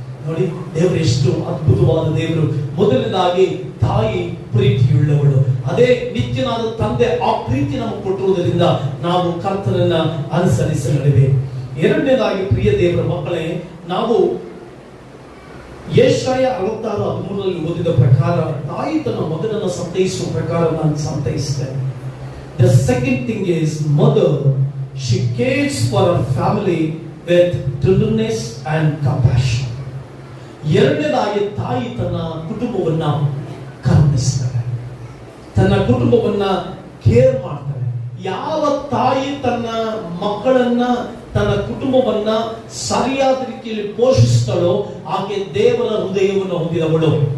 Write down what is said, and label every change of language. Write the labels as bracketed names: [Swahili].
[Kannada] ನೋಡಿ, ದೇವರು ಎಷ್ಟು ಅದ್ಭುತವಾದ ದೇವರು. ಮೊದಲನೇದಾಗಿ ತಾಯಿ ಪ್ರೀತಿಯುಳ್ಳವಳು, ಅದೇ ನಿತ್ಯನಾದ ತಂದೆ ಆ ಪ್ರೀತಿ ನಮಗೆ ಕೊಟ್ಟಿರುವುದರಿಂದ ನಾವು ಕರ್ತನನ್ನ ಅನುಸರಿಸಲಿವೆ. ಎರಡನೇದಾಗಿ ಪ್ರಿಯ ದೇವರ ಮಕ್ಕಳೇ, ನಾವು ಯೆಶಾಯ 66:13 ಓದಿದ ಪ್ರಕಾರ, ತಾಯಿ ತನ್ನ ಮಗನನ್ನು ಸಂತೈಸುವ ಪ್ರಕಾರ ನಾನು ಸಂತೈಸ್ತೇನೆ. [English] The second thing is, mother, she cares for her family with tenderness and compassion. [Kannada] ಎರಡನೇದಾಗಿ ತಾಯಿ ತನ್ನ ಕುಟುಂಬವನ್ನ ಕರುಣಿಸ್ತಾಳೆ, ತನ್ನ ಕುಟುಂಬವನ್ನ ಕೇರ್ ಮಾಡ್ತಾಳೆ. ಯಾವ ತಾಯಿ ತನ್ನ ಮಕ್ಕಳನ್ನ, ತನ್ನ ಕುಟುಂಬವನ್ನ ಸರಿಯಾದ ರೀತಿಯಲ್ಲಿ ಪೋಷಿಸ್ತಾಳೋ ಆಕೆ ದೇವರ ಹೃದಯವನ್ನು ಹೊಂದಿದವಳು.